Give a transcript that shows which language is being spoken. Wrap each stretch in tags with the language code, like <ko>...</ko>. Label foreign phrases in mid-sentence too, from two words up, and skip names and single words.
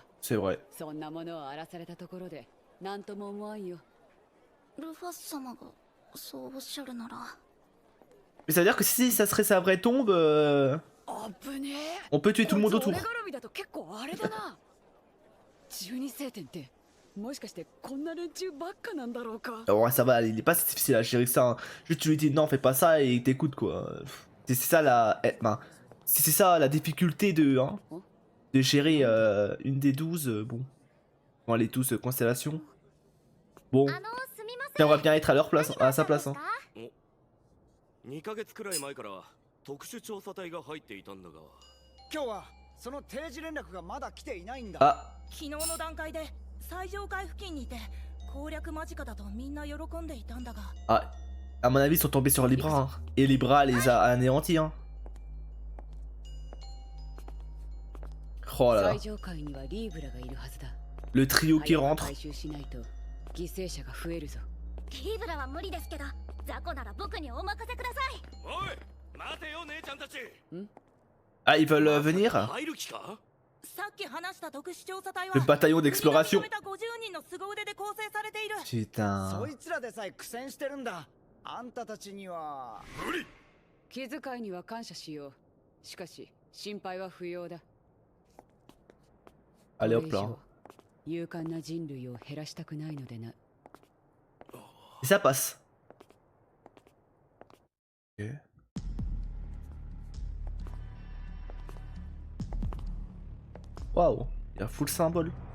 <fr>C'est vrai.</fr> <ja>そんなものを荒らされたところで、なんとも思わんよ。ルファ様がそうおっしゃるなら。</ja> <fr>Mais ça veut dire que si ça serait sa vraie tombe,</fr> <ja>危ねえ。</ja> <fr>on peut tuer tout le monde</fr> <ja>こい</ja> <fr>autour.</fr> <ja>つ俺絡みだと結構あれだな。12星点ってもしかしてこんな連中ばっかなんだろうか。</ja> <fr>Ouais, ça va, il est pas si difficile à gérer que ça. Hein. Juste tu lui dis non, fais pas ça et il t'écoute, quoi. C'est ça la. Ben, c'est ça la difficulté de. Hein, de gérer une des 12. Bon. Bon, les 12 constellations. Bon.</fr> <ja>あのすみません。</ja> <fr>J'aimerais bien être à leur place, à sa place. Hein.</fr> <ja>2 ヶ月くらい前から特殊調査隊が入っていたんだが、今日はその定時連絡がまだ来ていないんだ。</ja> <fr>Ah,</fr> <ja>昨日の段階で最上階付近にいて攻略間近だとみんな喜んでいたんだが</ja> <fr>ah. À mon avis, ils sont tombés sur les bras. Hein. Et les bras les a anéantis. Hein. Oh là là.</fr> <ja>最上階にはリーブラがいるはずだ。</ja> <fr>Le trio qui</fr> <ja>早く</ja> <fr>rentre.</fr> <ja>回収しないと犠牲者が増えるぞ。リーブラは無理ですけど、ザコなら僕にお任せください。おい待てよ姉ちゃんたち。</ja> <fr>Ah, ils veulent venir?</fr> <ja>入る気か？さっき話した特殊調査隊は</ja> <fr>Le bataillon d'exploration.</fr> <ja>国が認めた50人の凄腕で構成されている。</ja> <fr>Putain.</fr> <ja>そいつらでさえ苦戦してるんだ。あんたたちには。無理。気遣いには感謝しよう。しかし心配は不要だ。</ja> <fr>Allez</fr> <ja>これ</ja> <fr>hop</fr> <ja>以</ja> <fr>là.</fr> <ja>上勇敢な人類を減らしたくないのでな。</ja> <fr>Et ça passe. Ok. Waouh, il y a full symbole.</fr>